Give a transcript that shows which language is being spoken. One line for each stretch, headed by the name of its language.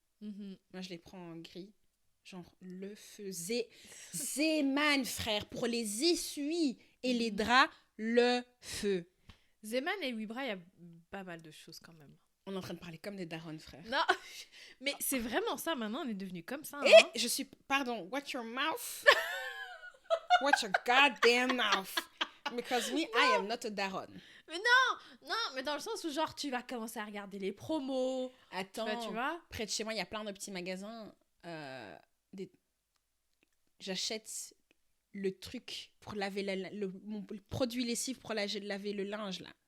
French: Moi, je les prends en gris. Genre, le feu. Zeman, frère, pour les essuies et les draps, le feu. Zeman et Wibra, il y a pas mal de choses quand même. On est en train de parler comme des darons, frère. Non, mais c'est vraiment ça, maintenant, on est devenu comme ça. Et hein. je suis...
English: Pardon, watch your mouth. Watch your goddamn mouth. Because me, I am not a daron.
French: Non, mais dans le sens où, genre, tu vas commencer à regarder les promos. Attends, tu vois près de chez moi, il y a plein de petits magasins. J'achète le truc pour laver mon produit lessive pour laver le linge, là.